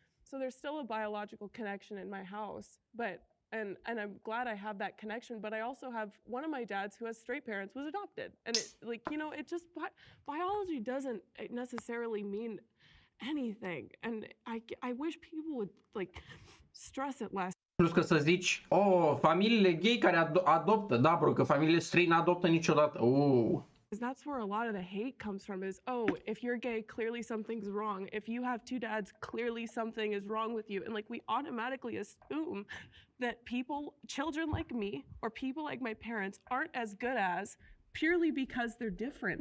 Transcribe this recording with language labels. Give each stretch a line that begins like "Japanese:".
English: So there's still a biological connection in my house, but and I'm glad I have that connection. But I also have one of my dads who has straight parents was adopted, and it it just biology doesn't necessarily mean anything, and I wish people would stress it less.
Romanian: Plus că să zici, familiile gay care adoptă, da, bro, că familiile străine n-adoptă niciodată.
English: Because that's where a lot of the hate comes from is, if you're gay, clearly something's wrong. If you have two dads, clearly something is wrong with you. And we automatically assume that children like me, or people like my parents aren't as good as purely because they're different.